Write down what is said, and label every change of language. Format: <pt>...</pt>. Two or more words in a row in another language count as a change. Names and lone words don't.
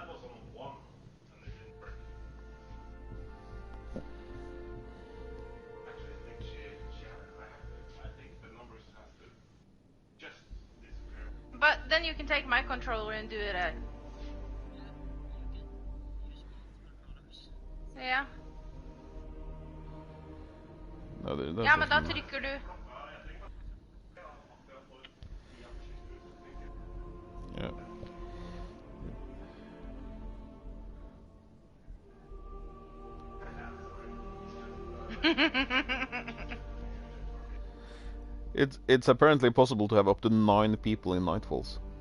<en>That was on 1 and it didn't work. Actually, I think she had it. I think the numbers has to just disappear. But then you can take my controller and do it at...</en> <sv>Ja.</sv> <en>No, that</en> <sv>Ja, men da</sv> <en>doesn't-</en> <sv>trycker du.</sv> <en>Yeah. It's apparently possible to have up to 9 people in Nightfalls.</en>